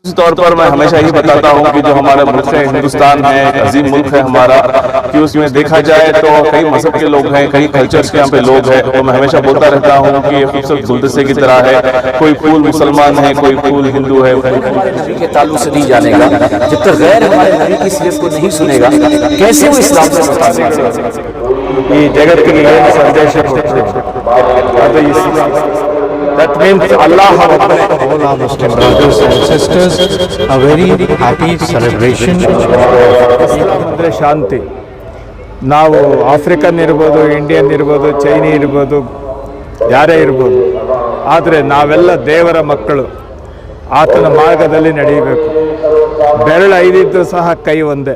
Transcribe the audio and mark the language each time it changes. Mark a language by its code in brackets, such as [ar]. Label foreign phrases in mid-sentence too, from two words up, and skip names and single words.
[ur] خصوصی طور پر میں ہمیشہ یہ بتاتا ہوں کہ جو ہمارا ملک ہے ہندوستان ہے، ایک عظیم ملک ہے ہمارا، کہ اس میں دیکھا جائے تو کئی مذہب کے لوگ ہیں، کئی کلچرز کے یہاں پہ لوگ ہیں، اور میں ہمیشہ بولتا رہتا ہوں کہ یہ خوبصورت گلدستے کی طرح ہے، کوئی پھول مسلمان ہے، کوئی پھول ہندو ہے، ہمارے نبی کے تعلق سے نہیں جانے گا جب تک غیر ہمارے نبی کی سیرت کو نہیں سنے گا، کیسے وہ اسلام سے متاثر ہوگا؟ [kn] ಈ ಜಗತ್ತಿಗೆ ಏನು ಸಂದೇಶ ಕೊಟ್ಟರು ಅದು ಇಸ್ಲಾಂ. [en] That means Allah ಒಬ್ಬನೇ. All our Muslim brothers and sisters, a very happy celebration. [kn] ಇಸ್ಲಾಂ ಅಂದರೆ ಶಾಂತಿ. ನಾವು ಆಫ್ರಿಕನ್ ಇರ್ಬೋದು, ಇಂಡಿಯನ್ ಇರ್ಬೋದು, ಚೈನಿ ಇರ್ಬೋದು, ಯಾರೇ ಇರ್ಬೋದು, ಆದರೆ ನಾವೆಲ್ಲ ದೇವರ ಮಕ್ಕಳು, ಆತನ ಮಾರ್ಗದಲ್ಲಿ ನಡೆಯಬೇಕು. ಬೆರಳು ಐದಿದ್ದು ಸಹ ಕೈ ಒಂದೇ.